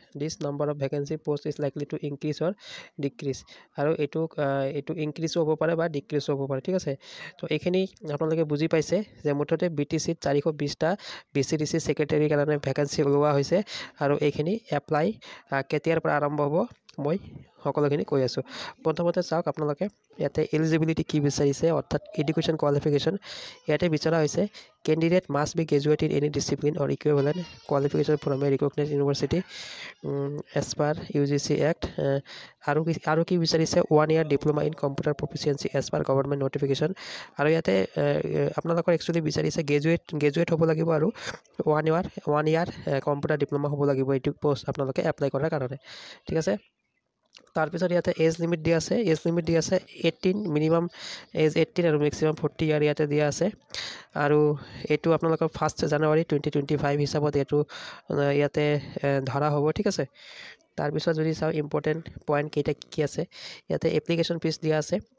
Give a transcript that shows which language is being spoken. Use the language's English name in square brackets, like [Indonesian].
[English] This number of vacancy post is likely to increase or decrease, [Assamese] আৰু এইটো increase হ'ব পাৰে [English] বা ডিক্ৰিজ হ'ব পাৰে। [Assamese] ঠিক আছে, তো এইখিনি আপোনালোকে বুজি পাইছে যে মুঠতে BTCত 420টা BCDC ছেক্ৰেটাৰীৰ কাৰণে ভেকেঞ্চি ওলোৱা হৈছে, আৰু এইখিনি এপ্লাই কেতিয়াৰ পৰা আৰম্ভ হ'ব মই সকলোখিনি কৈ আছোঁ। প্ৰথমতে চাওক, আপোনালোকে ইয়াতে এলিজিবিলিটি কি বিচাৰিছে, অৰ্থাৎ এডুকেশ্যন কোৱালিফিকেশ্যন। ইয়াতে বিচৰা হৈছে [English] Candidate must be graduate in any discipline or equivalent qualification from a recognise university as per UGC act. [Assamese] আৰু কি বিচাৰিছে, [English] 1 year diploma in computer proficiency as per government notification. [Assamese] আৰু ইয়াতে আপোনালোকৰ একচুৱেলি বিচাৰিছে গ্ৰেজুৱেট হ'ব লাগিব আৰু 1 year কম্পিউটাৰ ডিপ্ল'মা হ'ব লাগিব এইটো পোষ্ট আপোনালোকে এপ্লাই কৰাৰ কাৰণে। ঠিক আছে, তাৰপিছত ইয়াতে এজ লিমিট দিয়া আছে। 18, মিনিমাম এজ 18 আৰু মেক্সিমাম 40 ইয়াৰ ইয়াতে দিয়া আছে। আৰু এইটো আপোনালোকৰ 1 জানুৱাৰী 2025 হিচাপত এইটো ইয়াতে ধৰা হ'ব। ঠিক আছে, তাৰপিছত যদি চাওঁ ইম্পৰ্টেণ্ট পইণ্ট কেইটা কি আছে, ইয়াতে এপ্লিকেশ্যন ফিজ দিয়া আছে।